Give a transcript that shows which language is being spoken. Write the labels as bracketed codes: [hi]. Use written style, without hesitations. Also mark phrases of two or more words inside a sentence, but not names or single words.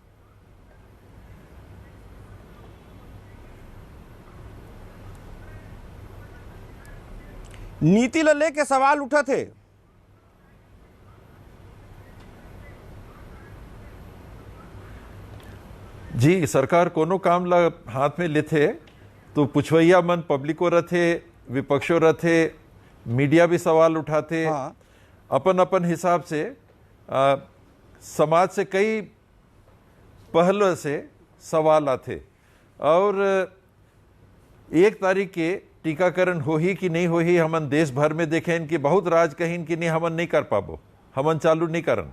[hne] नीति ला लेके सवाल उठा थे। जी, सरकार कोनो काम ला हाथ में लेते तो पुछवैया मन पब्लिको रथे, विपक्षो रथे, मीडिया भी सवाल उठाते। हाँ। अपन अपन हिसाब से समाज से कई पहलू से सवाल आते और 1 तारीख के टीकाकरण हो ही कि नहीं हो ही हमन देश भर में देखें कि बहुत राज कहीं कि नहीं हमन नहीं कर पाबो, हमन चालू नहीं करन।